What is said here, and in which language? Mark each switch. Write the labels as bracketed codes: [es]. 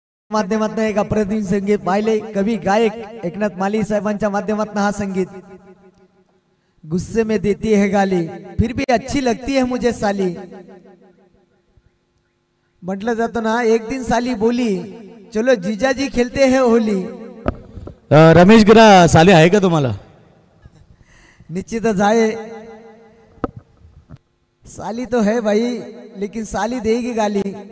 [mr] माध्यमातून एक अप्रतिम संगीत पाहिले. कवी गायक एकनाथ माली साहेबांच्या माध्यमातून हा संगीत. [hi] गुस्से में देती है गाली फिर भी अच्छी लगती है मुझे साली. [mr] म्हटलं जातं ना, [hi] एक दिन साली बोली चलो जीजाजी खेलते हैं होली. [mr] रमेश गिरा साली आहे का तुम्हाला? निश्चितच आहे. [hi] साली तो है भाई, लेकिन साली देगी गाली.